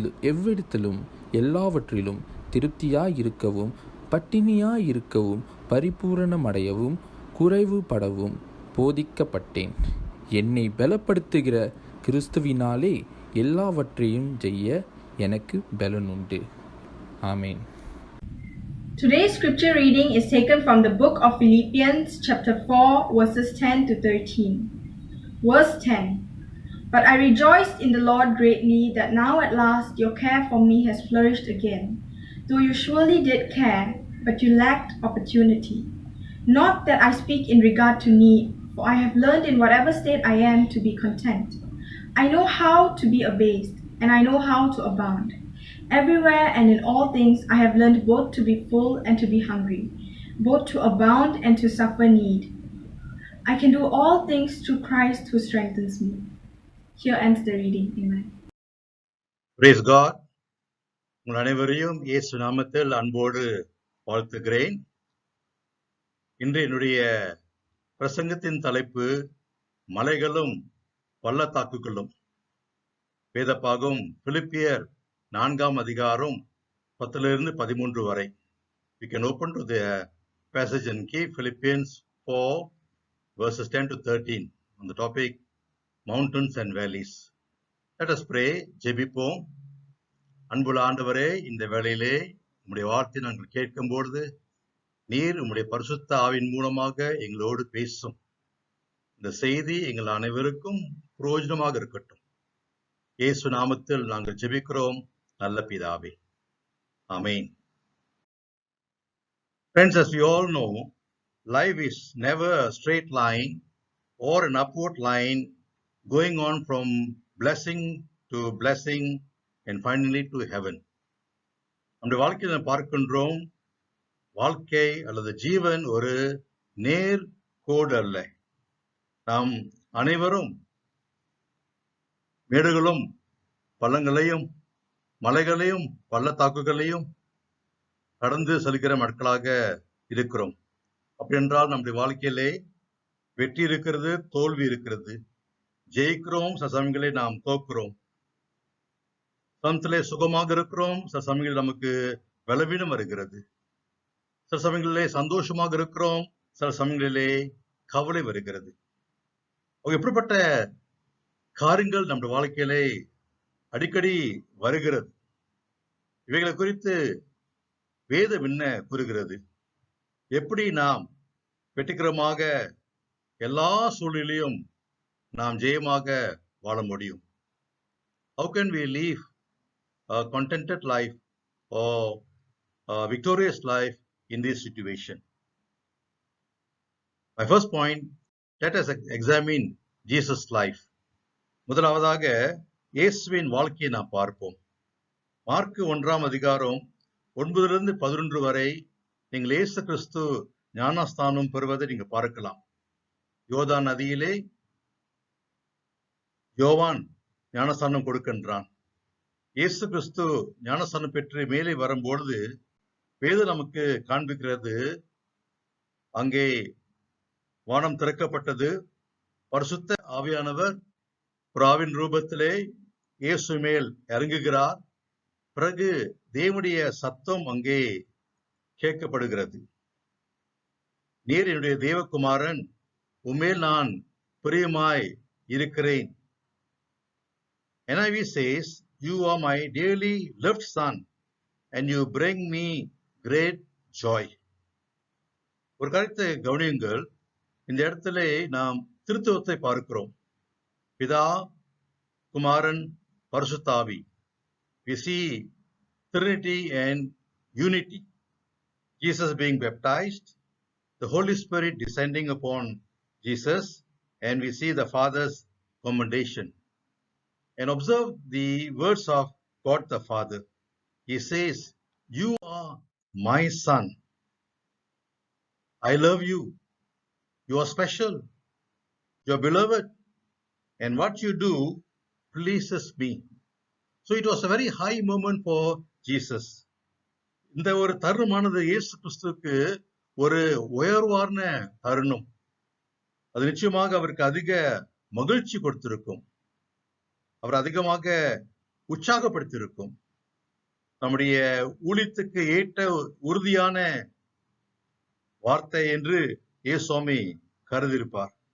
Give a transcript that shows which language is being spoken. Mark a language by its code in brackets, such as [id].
[ta] எவ்விடத்திலும் எல்லாவற்றிலும் திருப்தியாயிருக்கவும் பட்டினியாயிருக்கவும் பரிபூரணமடையவும் குறைவுபடவும் போதிக்கப்பட்டேன். என்னை பலப்படுத்துகிற கிறிஸ்துவினாலே எல்லாவற்றையும் செய்ய எனக்கு பலனுண்டு. [en] Amen. Today's scripture reading is taken from the book of Philippians chapter 4 verses 10 to 13. Verse 10. But I rejoiced in the Lord greatly that now at last your care for me has flourished again, though you surely did care, but you lacked opportunity. Not that I speak in regard to need, for I have learned in whatever state I am to be content. I know how to be abased, and I know how to abound. Everywhere and in all things I have learned both to be full and to be hungry, both to abound and to suffer need. I can do all things through Christ who strengthens me. Here ends the reading. Amen. Praise God. [ta] உங்கள் அனைவரையும் இயேசு நாமத்தில் அன்போடு வாழ்த்துகிறேன். இன்று என்னுடைய பிரசங்கத்தின் தலைப்பு மலைகளும் பள்ளத்தாக்குகளும். வேதப்பாகம் பிலிப்பியர் 4:10-13 வரை. [en] We can open to the passage and key Philippians 4 verses 10 to 13 on the topic mountains and valleys. Let us pray. [ta] ஜெபிப்போம். அன்புள்ள ஆண்டவரே, இந்த வேளையிலே உம்முடைய வார்த்தை நாங்கள் கேட்கும்பொழுது நீர் உம்முடைய பரிசுத்த ஆவியின் மூலமாக எங்களோடு பேசும். இந்த செய்தி எங்கள் அனைவருக்கும் பிரயோஜனமாக இருக்கட்டும். இயேசு நாமத்தில் நாங்கள் ஜெபிக்கிறோம் நல்ல பிதாவே, ஆமென். [en] Friends, as we all know, life is never a straight line or an upward line going on from blessing to blessing, and finally to heaven. [ta] நம்முடைய வாழ்க்கையில் நாம் பார்க்கின்றோம், வாழ்க்கை அல்லது ஜீவன் ஒரு நேர் கோடு அல்ல. நாம் அனைவரும் மேடுகளும் பள்ளங்களையும் மலைகளையும் பள்ளத்தாக்குகளையும் கடந்து செல்கிற மக்களாக இருக்கிறோம். அப்படி என்றால் நம்முடைய வாழ்க்கையிலே வெற்றி இருக்கிறது, தோல்வி இருக்கிறது. ஜெயிக்கிறோம், சில சமயங்களில் நாம் தோக்குறோம். சமயத்திலே சுகமாக இருக்கிறோம், சில சமயங்களில் நமக்கு பலவீனம் வருகிறது. சில சமயங்களிலே சந்தோஷமாக இருக்கிறோம், சில சமயங்களிலே கவலை வருகிறது. எப்படிப்பட்ட காரியங்கள் நம்முடைய வாழ்க்கையிலே அடிக்கடி வருகிறது. இவைகளை குறித்து வேதம் என்ன கூறுகிறது? எப்படி நாம் வெற்றிகரமாக எல்லா சூழ்நிலையும் நாம் ஜெயமாக வாழ முடியும்? [en] How can we live a contented life or a victorious life in this situation? My first point, let us examine Jesus' life. [ta] முதலாவதாக இயேசுவின் வாழ்க்கையை நாம் பார்ப்போம். மார்க்கு 1ஆம் அதிகாரம் 9-11 வரை நீங்கள் இயேசு கிறிஸ்து ஞானஸ்தானம் பெறுவதை நீங்க பார்க்கலாம். யோர்தான் நதியிலே யோவான் ஞானஸ்தானம் கொடுக்கின்றான். இயேசு கிறிஸ்து ஞானஸ்தானம் பெற்று மேலே வரும்பொழுது வேதம் நமக்கு காண்பிக்கிறது, அங்கே வானம் திறக்கப்பட்டது, பரிசுத்த ஆவியானவர் புறாவின் ரூபத்திலே இயேசு மேல் இறங்குகிறார். பிறகு தேவனுடைய சத்தம் அங்கே கேட்கப்படுகிறது. நீர் என்னுடைய தேவகுமாரன், உம்மேல் நான் பிரியமாய் இருக்கிறேன். [en] NIV says, you are my dearly loved son and you bring me great joy. [ta] ஒரு கருத்தை கவனியுங்கள். இந்த இடத்துல நாம் திருத்துவத்தை பார்க்கிறோம். பிதா, குமாரன், பரிசுத்த ஆவி. [en] We see Trinity and unity. Jesus being baptized, the Holy Spirit descending upon Jesus, and we see the Father's commendation. And observe the words of God the Father. He says, you are my son. I love you. You are special. You are beloved. And what you do pleases me. So it was a very high moment for Jesus. [ta] இந்த ஒரு தருணமானது இயேசு கிறிஸ்துவுக்கு ஒரு உயர்வான தருணம். அது நிச்சயமாக அவருக்கு அதிக மகிழ்ச்சி கொடுத்திருக்கும். அவர் அதிகமாக உற்சாகப்படுத்தியிருக்கும். நம்முடைய ஊழியத்துக்கு ஏற்ற உறுதியான வார்த்தை என்று இயேசுவாமி கருதியிருப்பார்.